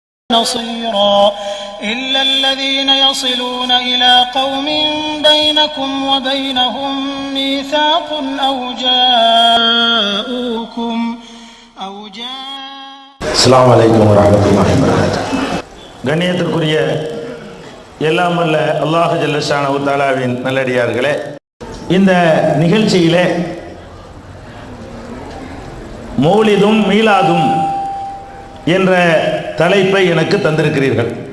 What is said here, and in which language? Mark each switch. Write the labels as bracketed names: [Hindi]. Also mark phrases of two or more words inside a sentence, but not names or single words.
[Arabic] نصيرا إلا الذين يصلون إلى قوم بينكم وبينهم ميثاق أو جاءوكم السلام عليكم ورحمة الله وبركاته. [Tamil] கண்ணியத்திற்குரிய எல்லாம் வல்ல அல்லாஹ் [Arabic] جل شأنه [Tamil] தஆலாவின் நல்லடியார்களே, இந்த நிகழ்ச்சியிலே மௌலிதும் மீலாதும் என்ற தலைப்பை எனக்கு தந்திருக்கிறீர்கள்.